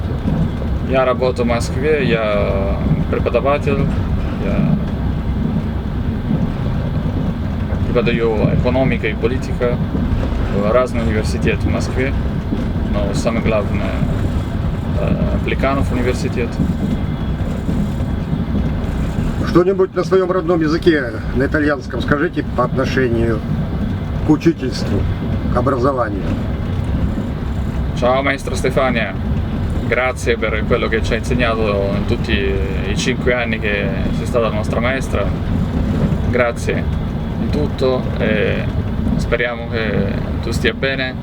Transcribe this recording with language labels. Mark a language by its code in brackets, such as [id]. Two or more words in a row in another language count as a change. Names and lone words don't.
[ru] Я работаю в Москве, я преподаватель, я преподаю экономику и политику в разных университетах в Москве, но самое главное Плеханов университет. Что-нибудь на своем родном языке, на итальянском, скажите по отношению к учительству, к образованию. [it] Ciao maestra Stefania, grazie per quello che ci ha insegnato in tutti i 5 anni che sei stata la nostra maestra. Grazie di tutto e speriamo che tu stia bene.